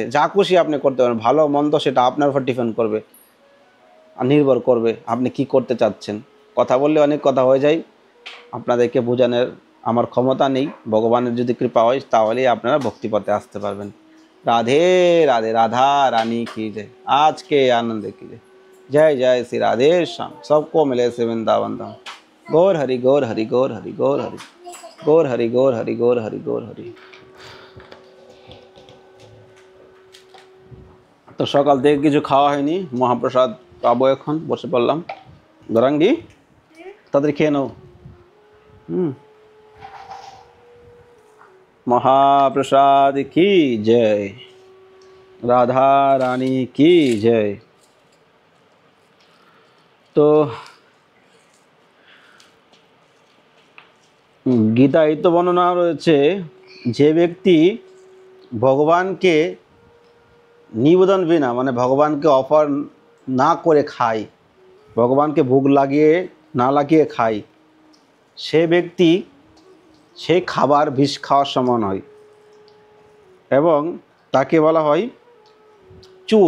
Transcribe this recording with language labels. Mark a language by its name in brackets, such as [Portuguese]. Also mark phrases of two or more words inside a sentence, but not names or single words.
[Bangla] যা খুশি আপনি করতে পারেন, ভালো মন্দ সেটা আপনার উপর ডিপেন্ড করবে আর নির্ভর করবে আপনি কি করতে চাচ্ছেন। কথা বললে অনেক কথা হয়ে যায়, আপনাদেরকে বোঝানোর আমার ক্ষমতা নেই। ভগবানের যদি কৃপা হয় তাহলেই আপনারা ভক্তিপথে আসতে পারবেন। [Hindi] राधे राधे, राधा रानी की जय, आज के आनंद की जय, जय जय श्री राधे श्याम, सबको मिले से वृंदावन धाम। गौर हरि गौर हरि गौर हरि गौर हरि गौर हरि गौर हरि गौर हरि गौर हरि। [Bangla] তো সকাল থেকে কিছু খাওয়া হয়নি, মহাপ্রসাদ পাবো, এখন বসে পড়লাম। গরাঙ্গি তাদের খেয়ে নাও। [Hindi] महाप्रसाद की जय, राधा रानी की जय। [Bangla] তো গীতায় তো বর্ণনা রয়েছে, যে ব্যক্তি ভগবানকে নিবেদন বিনা, মানে ভগবানকে অফার না করে খায়, ভগবানকে ভোগ লাগিয়ে না লাগিয়ে খায়, সে ব্যক্তি সেই খাবার বিষ খাওয়ার সমান হয় এবং তাকে বলা হয় চোর।